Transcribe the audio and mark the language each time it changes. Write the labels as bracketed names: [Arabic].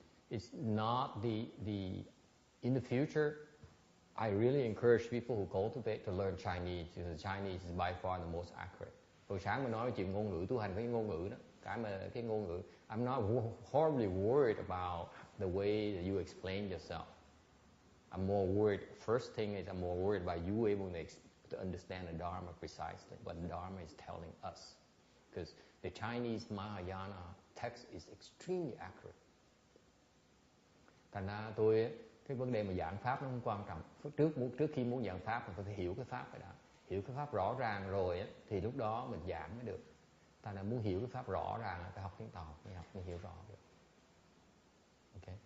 [English] It's not the in the future. I really encourage people who cultivate to learn Chinese. Because Chinese is by far the most accurate. [Vietnamese] Hồi sáng mình nói chuyện ngôn ngữ, tu hành cái ngôn ngữ đó, cái ngôn ngữ. [English] I'm not horribly worried about the way that you explain yourself. I'm more worried. First thing is I'm more worried about you able to understand the Dharma precisely, what the Dharma is telling us. Because the Chinese Mahayana text is extremely accurate. [Vietnamese] Thành ra cái vấn đề mà giảng pháp nó không quan trọng. Trước khi muốn giảng pháp mình phải hiểu cái pháp phải đã. Hiểu cái pháp rõ ràng rồi thì lúc đó mình giảng mới được. Thành ra muốn hiểu cái pháp rõ ràng phải học tiếng Tàu mới hiểu rõ được. Okay.